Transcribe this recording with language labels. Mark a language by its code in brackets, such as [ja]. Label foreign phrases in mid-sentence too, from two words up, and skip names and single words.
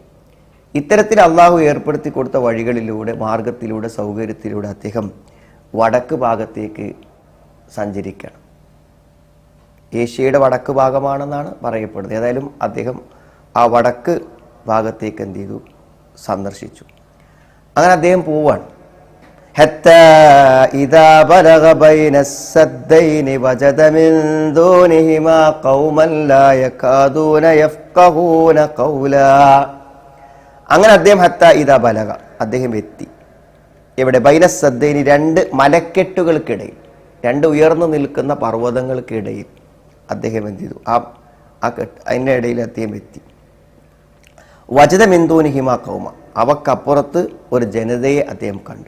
[ml] ഇത്തരത്തിൽ അള്ളാഹു ഏർപ്പെടുത്തി കൊടുത്ത വഴികളിലൂടെ, മാർഗത്തിലൂടെ, സൗകര്യത്തിലൂടെ അദ്ദേഹം വടക്ക് ഭാഗത്തേക്ക് സഞ്ചരിക്കണം. ഏഷ്യയുടെ വടക്ക് ഭാഗമാണെന്നാണ് പറയപ്പെടുന്നത്. ഏതായാലും അദ്ദേഹം ആ വടക്ക് ഭാഗത്തേക്ക് എന്ത് ചെയ്തു? സന്ദർശിച്ചു. അങ്ങനെ അദ്ദേഹം പോവാണ്. [ar] حتى إذا بلغ بين السدين وجد من دونهما قوما لا يكادون يفقهون قولا. [ml] അങ്ങനെ അദ്ദേഹം [ar] حتى إذا بلغ, [ml] അദ്ദേഹം എത്തി. ഇവിടെ [ar] بين السدين, [ml] രണ്ട് മലക്കെട്ടുകൾക്കിടയിൽ, രണ്ട് ഉയർന്നു നിൽക്കുന്ന പർവ്വതങ്ങൾക്കിടയിൽ അദ്ദേഹം എന്ത് ചെയ്തു? അതിൻ്റെ ഇടയിൽ അദ്ദേഹം എത്തി. [ar] وجد من دونهما قوما, [ml] അവക്കപ്പുറത്ത് ഒരു ജനതയെ അദ്ദേഹം കണ്ടു.